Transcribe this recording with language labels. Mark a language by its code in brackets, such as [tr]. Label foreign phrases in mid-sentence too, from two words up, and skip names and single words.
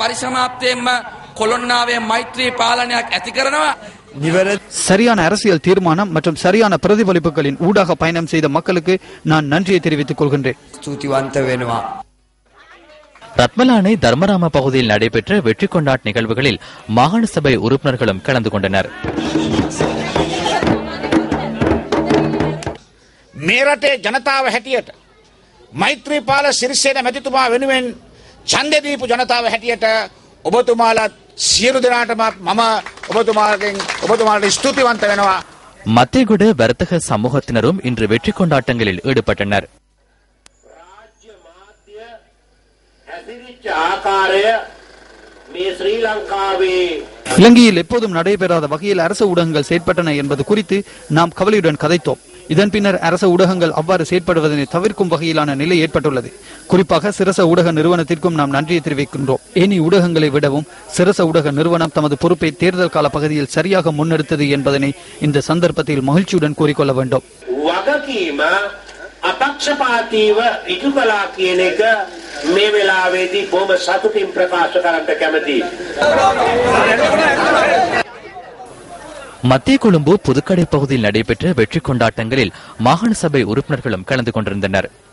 [ta] சரியான அரசியல் தீர்மானம் மற்றும் சரியான பிரதிபலிப்புகளின் ஊடாக பயணம் செய்த மக்களுக்கு நான் நன்றியை தெரிவித்துக் கொள்கின்றேன். ரத்மலானை தர்மராம பகுதியில் நடைபெற்ற வெற்றி கொண்டாட்ட நிகழ்வுகளில் மாகாண சபை உறுப்பினர்களும் கலந்து கொண்டனர். [si] මේ රටේ ජනතාව හැටියට මෛත්‍රීපාල සිරිසේන මැතිතුමා වෙනුවෙන් ඡන්දය දීපු ජනතාව හැටියට ඔබතුමාලත් සියලු දෙනාටම මම ඔබතුමාලට ස්තුතිවන්ත වෙනවා. [ta] மத்தேகுட வர்த்தக சமூகத்தினரும் இன்று வெற்றி கொண்டாட்டங்களில் ஈடுபட்டனர். இலங்கையில் எப்போதும் நடைபெறாத வகையில் அரசு ஊடகங்கள் செயற்பட்டன என்பது குறித்து நாம் கவலையுடன் கதைத்தோம். இதன் பின்னர் அரச ஊடகங்கள் அவ்வாறு செயற்படுவதனை தவிர்க்கும் வகையிலான நிலை ஏற்பட்டுள்ளது. குறிப்பாக சிரச ஊடக நிறுவனத்திற்கும் நாம் நன்றியை தெரிவிக்கின்றோம். ஏனி ஊடகங்களை விடவும் சிரச ஊடக நிறுவனம் தமது பொறுப்பை தேர்தல் கால பகுதியில் சரியாக முன்னெடுத்தது என்பதனை இந்த சந்தர்ப்பத்தில் மகிழ்ச்சியுடன் கூறிக்கொள்ள வேண்டும். [si] අපක්ෂපාතීව ඉටු කළා කියන එක මේ වෙලාවේදී බොහොම සතුටින් ප්‍රකාශ කරන්න කැමතියි. [ta] மத்திய கொழும்பு புதுக்கடை பகுதியில் நடைபெற்ற வெற்றி கொண்டாட்டங்களில் மாகாண சபை உறுப்பினர்களும் கலந்து கொண்டிருந்தனர்.